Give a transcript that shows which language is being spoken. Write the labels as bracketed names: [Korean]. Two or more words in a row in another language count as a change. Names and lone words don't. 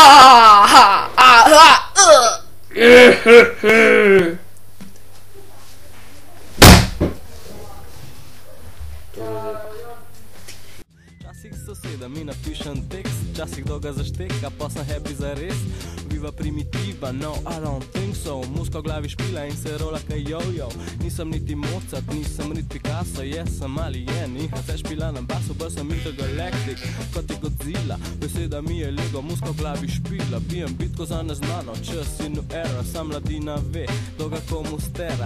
[Slovenian] Včasih soseda mi napišem tekst, včasih kdo ga zašteka, pa sem happy zares. [Italian] Viva primitiva, [English] no I don't think so. [Slovenian] Muska v glavi špila in se rola kaj jojo. Nisem niti Mozart, nisem niti Picasso, sem alien in se špila na basu, bolj sem intergalaktik, kot je Godzilla. Beseda mi je Lego, muska v glavi špila, bijem bitko za neznano, čas in era, sam mladina ve, dolga komu stera.